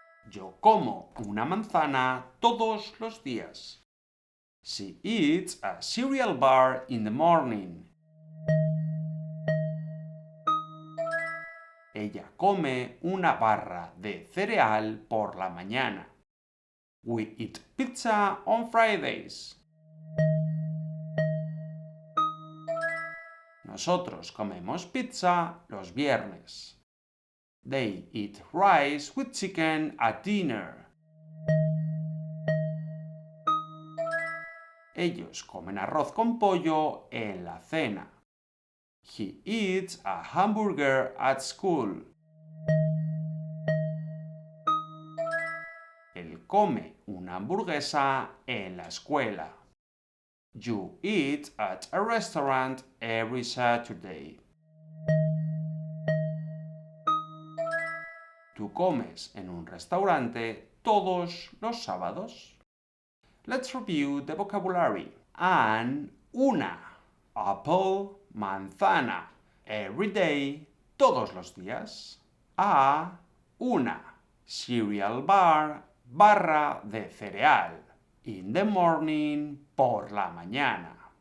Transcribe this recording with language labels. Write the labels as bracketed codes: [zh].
[es] Yo como una manzana todos los días. [en] She eats a cereal bar in the morning. [es] Ella come una barra de cereal por la mañana. [en] We eat pizza on Fridays. [es] Nosotros comemos pizza los viernes. [en] They eat rice with chicken at dinner. [es] Ellos comen arroz con pollo en la cena. [en] He eats a hamburger at school. [es] Él come una hamburguesa en la escuela. [en] You eat at a restaurant every Saturday. [es] ¿Tú comes en un restaurante todos los sábados? [en] Let's review the vocabulary. An, una. Apple, manzana. Every day, [es] todos los días. A, una. [en] Cereal bar, [es] barra de cereal. [en] In the morning, [es] por la mañana.